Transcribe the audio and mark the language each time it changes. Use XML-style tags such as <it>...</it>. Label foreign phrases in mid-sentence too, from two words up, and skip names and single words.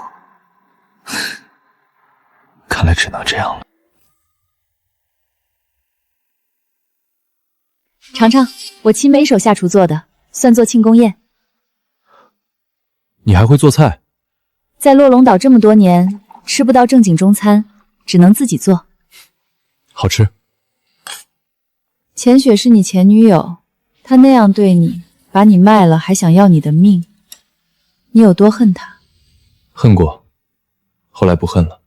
<zh>看來只能這樣了。嘗嘗我親梅手下廚做的，算作慶功宴。你還會做菜？在落龍島這麼多年，吃不到正經中餐，只能自己做。好吃。錢雪是你前女友，她那樣對你，把你賣了還想要你的命，你有多恨她？恨過，後來不恨了。</zh>